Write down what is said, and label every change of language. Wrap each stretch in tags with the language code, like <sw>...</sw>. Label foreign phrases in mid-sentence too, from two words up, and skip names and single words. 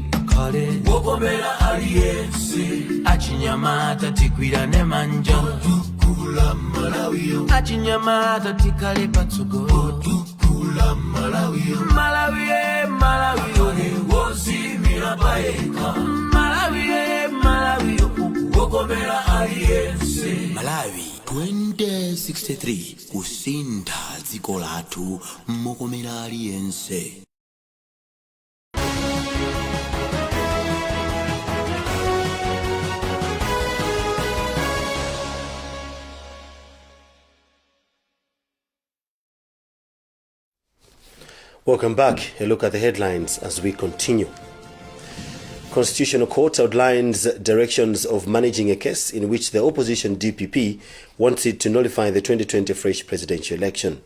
<ny>Kale Wokomera aliyense Achinyamata tikwirane manja Tukula Malawi Achinyamata tikale patsogo Tukula Malawi Malawi Malawi Wozimira paeka Malawi Wokomera aliyense Malawi 2063 kusinda dziko lathu mokomera aliyense.</ny> <en>Welcome back. A look at the headlines as we continue. Constitutional Court outlines directions of managing a case in which the opposition DPP wants it to nullify the 2020 fresh presidential election.</en>